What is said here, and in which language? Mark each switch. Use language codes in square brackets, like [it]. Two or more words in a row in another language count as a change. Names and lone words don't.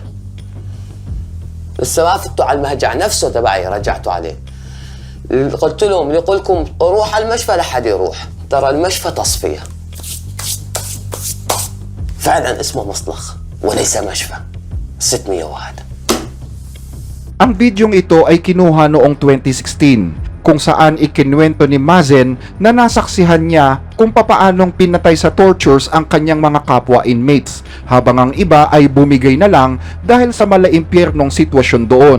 [ar] لسه ما فتوا على المهجع نفسه تبعي، رجعتوا عليه. قلت لهم اللي يقول لكم روح على المشفى لا حد يروح، ترى المشفى تصفية. فعلا اسمه مصلخ وليس مشفى. 601. [tl] Ang bidyong ito ay kinuha noong 2016 kung saan ikinwento ni Mazen na nasaksihan niya kung papaanong pinatay sa tortures ang kanyang mga kapwa inmates, habang ang iba ay bumigay na lang dahil sa malaimpyernong sitwasyon doon.